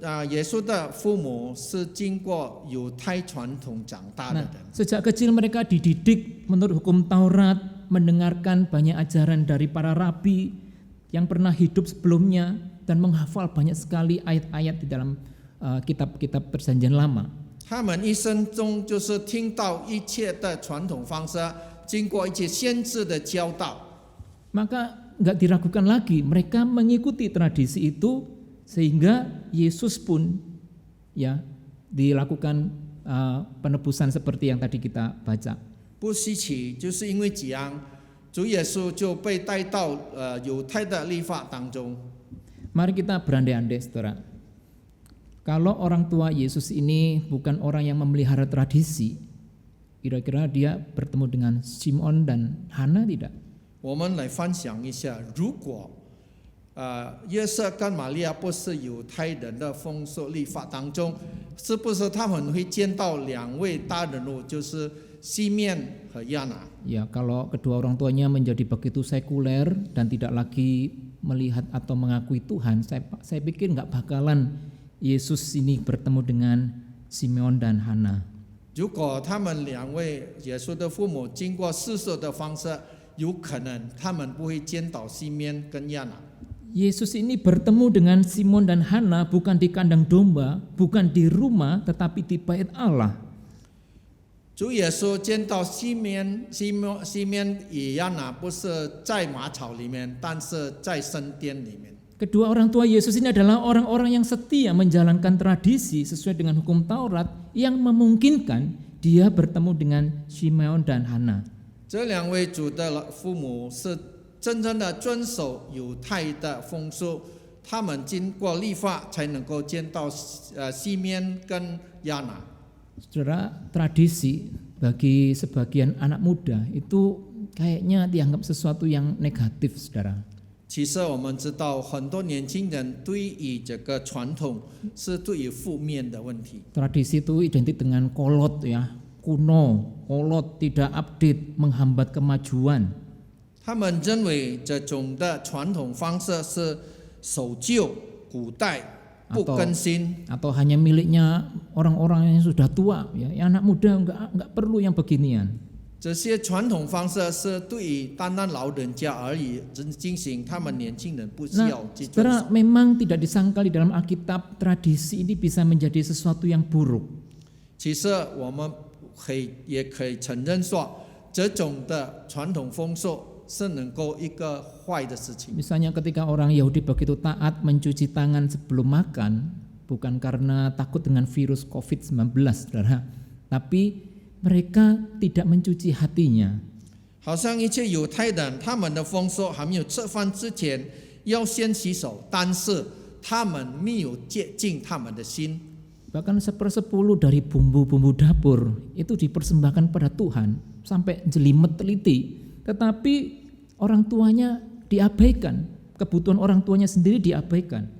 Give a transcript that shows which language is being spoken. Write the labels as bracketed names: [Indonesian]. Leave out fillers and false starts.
[Chinese] 耶稣的父母是经过犹太传统长大的人。 [Indonesian] Sejak kecil mereka dididik menurut hukum Taurat, mendengarkan banyak ajaran dari para rabi yang pernah hidup sebelumnya dan menghafal banyak sekali ayat-ayat di dalam kitab-kitab Perjanjian Lama. [Chinese] 他们一生中就是听到一切的传统方式，经过一些先知的教导。 [Indonesian] Maka enggak diragukan lagi, mereka mengikuti tradisi itu sehingga Yesus pun ya dilakukan penebusan seperti yang tadi kita baca. [Chinese] 不稀奇，就是因为这样，主耶稣就被带到犹太的律法当中。 [Indonesian] Mari kita berandai-andai, saudara. Kalau orang tua Yesus ini bukan orang yang memelihara tradisi, kira-kira dia bertemu dengan Simon dan Hana tidak? [Chinese] 我们来分享一下，如果约瑟跟玛利亚不是犹太人的风俗律法当中，是不是他们会见到两位大人物，就是西面和亚拿？ [Indonesian] Ya, kalau kedua orang tuanya menjadi begitu sekuler dan tidak lagi melihat atau mengakui Tuhan, saya pikir nggak bakalan Yesus ini bertemu dengan Simeon dan Hana. [Chinese] 如果他们两位耶稣的父母经过世俗的方式，有可能他们不会见到西面跟亚拿。 [Indonesian] Yesus ini bertemu dengan Simon dan Hana bukan di kandang domba, bukan di rumah, tetapi di bait Allah. [Chinese] 主耶稣见到西面与亚拿不是在马槽里面，但是在圣殿里面。 [Indonesian] Kedua orang tua Yesus ini adalah orang-orang yang setia menjalankan tradisi sesuai dengan hukum Taurat yang memungkinkan dia bertemu dengan Simeon dan Hana. [Chinese] 这两位主的父母是真正的遵守犹太的风俗，他们经过律法才能够见到西面跟亚拿。 [Indonesian] Saudara, tradisi bagi sebagian anak muda itu kayaknya dianggap sesuatu yang negatif, saudara. [Chinese] 其实我们知道，很多年轻人对于这个传统是对于负面的问题。 [Indonesian] Tradisi itu identik dengan kolot ya, kuno, kolot, tidak update, menghambat kemajuan. [Chinese] 他们认为这种的传统方式是守旧、古代、不更新， [Indonesian] atau hanya miliknya orang-orang yang sudah tua ya, yang anak muda enggak perlu yang beginian. [Chinese] 这些传统方式是对于单单老人家而已进行，他们年轻人不需要去遵守。 [Indonesian] Saudara, memang tidak disangkal di dalam Alkitab tradisi ini bisa menjadi sesuatu yang buruk. [Chinese] 其实我们也可以承认说，这种的传统风俗是能够一个坏的事情。 [Indonesian] Misalnya ketika orang Yahudi begitu taat mencuci tangan sebelum makan, bukan karena takut dengan virus COVID-19, saudara, tapi mereka tidak mencuci hatinya. [Chinese] 好像一切犹太人，他们的风俗还没有吃饭之前要先洗手，但是他们没有洁净他们的心。 [Indonesian] Bahkan 1/10 dari bumbu-bumbu dapur itu dipersembahkan pada Tuhan sampai jelimet teliti, tetapi orang tuanya diabaikan, kebutuhan orang tuanya sendiri diabaikan.